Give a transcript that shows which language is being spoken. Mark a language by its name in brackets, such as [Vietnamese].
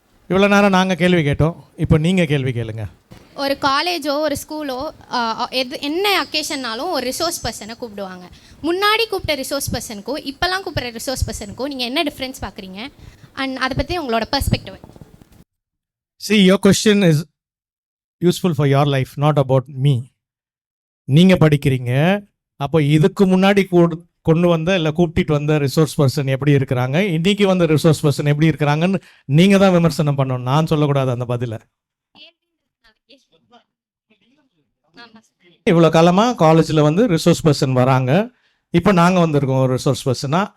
[Tamil] இவ்வளோ நேரம் நாங்கள் கேள்வி கேட்டோம், இப்போ நீங்கள் கேள்வி கேளுங்க. ஒரு காலேஜோ ஒரு ஸ்கூலோ என்ன அக்கேஷன்னாலும் ஒரு ரிசோர்ஸ் பர்சனை கூப்பிடுவாங்க. முன்னாடி கூப்பிட்ட ரிசோர்ஸ் பர்சனுக்கும் இப்போல்லாம் கூப்பிட்ற ரிசோர்ஸ் பர்சனுக்கும் நீங்கள் என்ன டிஃப்ரென்ஸ் பார்க்குறீங்க? அண்ட் அதை பற்றி உங்களோட perspective. [English] See, your question is useful for your life, not about me. [Tamil] நீங்கள் படிக்கிறீங்க, அப்போ இதுக்கு முன்னாடி கொண்டு வந்த இல்லை கூப்பிட்டு வந்த ரிசோர்ஸ் பர்சன் எப்படி இருக்கிறாங்க, இன்னைக்கு வந்த ரிசோர்ஸ் பர்சன் எப்படி இருக்கிறாங்கன்னு நீங்கள் தான் விமர்சனம் பண்ணணும். நான் சொல்லக்கூடாது அந்த பதிலை. இவ்வளோ காலமாக காலேஜில் வந்து ரிசோர்ஸ் பர்சன் வராங்க, இப்போ நாங்கள் வந்திருக்கோம் ஒரு ரிசோர்ஸ் பர்சனாக.